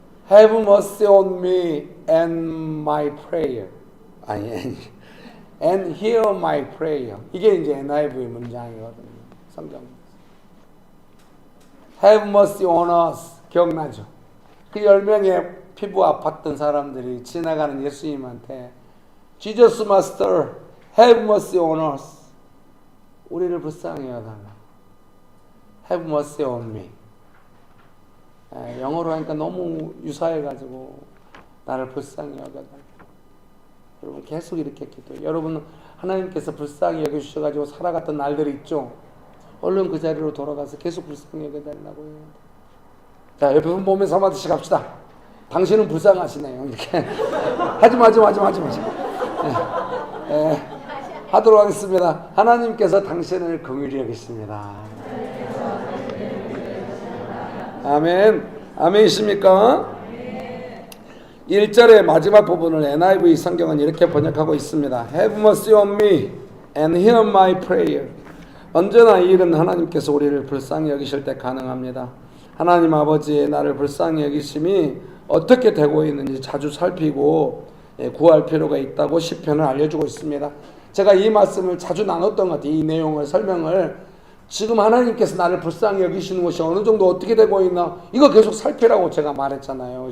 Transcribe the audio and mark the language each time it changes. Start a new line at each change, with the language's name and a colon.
English: Have mercy on me and my prayer.
Korean: 아니,
English: and hear my prayer.
Korean: 이게 이제 NIV 문장이거든요. 성경.
English: Have mercy on us.
Korean: 기억나죠? 그 10명의 피부 아팠던 사람들이 지나가는 예수님한테
English: Jesus Master, have mercy on us.
Korean: 우리를 불쌍히 여달라.
English: Have mercy on me.
Korean: 영어로 하니까 너무 유사해가지고 나를 불쌍히 여겨달라. 여러분 계속 이렇게 기도해요. 여러분 하나님께서 불쌍히 여겨주셔가지고 살아갔던 날들이 있죠. 얼른 그 자리로 돌아가서 계속 불쌍히 여겨달라고 해요. 자, 옆에 분 보면서 한마디씩 합시다. 당신은 불쌍하시네요. 이렇게 하지 마. 하도록 하겠습니다. 하나님께서 당신을 긍휼히 여기십니다. 아멘. 아멘이십니까? 1절의 마지막 부분을 NIV 성경은 이렇게 번역하고 있습니다.
English: Have mercy on me and hear my prayer.
Korean: 언제나 이 일은 하나님께서 우리를 불쌍히 여기실 때 가능합니다. 하나님 아버지의 나를 불쌍히 여기심이 어떻게 되고 있는지 자주 살피고 구할 필요가 있다고 시편을 알려주고 있습니다. 제가 이 말씀을 자주 나눴던 것 같아요. 이 내용을 설명을 지금 하나님께서 나를 불쌍히 여기시는 것이 어느 정도 어떻게 되고 있나 이거 계속 살피라고 제가 말했잖아요.